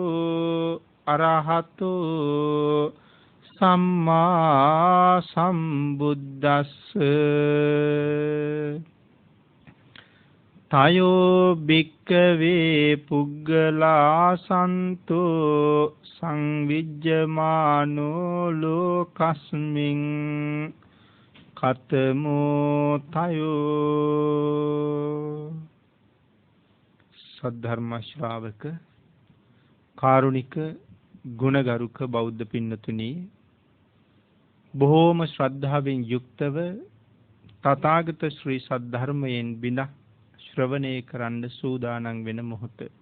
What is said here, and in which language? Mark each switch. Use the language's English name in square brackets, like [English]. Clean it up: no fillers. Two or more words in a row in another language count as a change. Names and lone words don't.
[Pali] අරහතෝ සම්මා සම්බුද්දස්ස තයෝ භික්ඛවේ පුග්ගලා සන්තෝ සංවිජ්ජමානෝ ලෝකස්මින් කතමෝ තයෝ. [Sinhala] සද්ධර්ම ශ්‍රාවක කාරුණික ගුණගරුක බෞද්ධ පින්නතුනි, බොහෝම ශ්‍රද්ධාවෙන් යුක්තව තථාගත ශ්‍රී සද්ධර්මයෙන් බිඳක් ශ්‍රවණය කරන්න සූදානම් වෙන මොහොත.